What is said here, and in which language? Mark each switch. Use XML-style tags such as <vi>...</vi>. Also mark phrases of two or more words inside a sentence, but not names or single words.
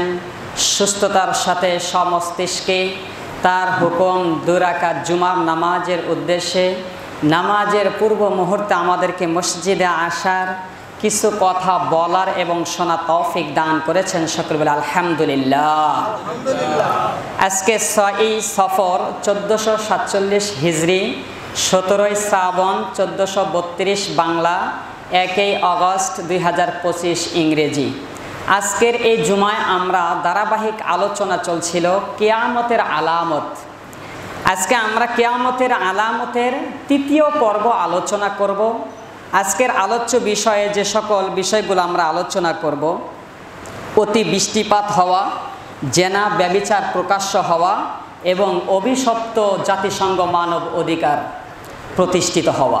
<bn>সুস্থতার সাথে সমস্তিষ্কে তার হুকুম দুই রাকাত জুমার নামাজের উদ্দেশ্যে নামাজের পূর্ব মুহূর্তে আমাদেরকে মসজিদে আসার কিছু কথা বলার এবং শোনা তৌফিক দান করেছেন। সকলে বলে आलহামদুলিল্লাহ। আজকে 6 সফর 1447 হিজরী 17 শ্রাবণ 1432 বাংলা 1 আগস্ট 2025 ইংরেজি। आजकेर এই জুমায় আমরা ধারাবাহিক আলোচনা চলছিল কিয়ামতের আলামত। আজকে আমরা কিয়ামতের আলামতের তৃতীয় পর্ব আলোচনা করব। আজকের আলোচ্য বিষয়ে যে সকল বিষয়গুলো আমরা আলোচনা করব, অতি বৃষ্টিপাত হওয়া, জেনা ব্যভিচার প্রকাশ্য হওয়া এবং অভিশপ্ত জাতিসংঘ মানব অধিকার প্রতিষ্ঠিত হওয়া।</bn>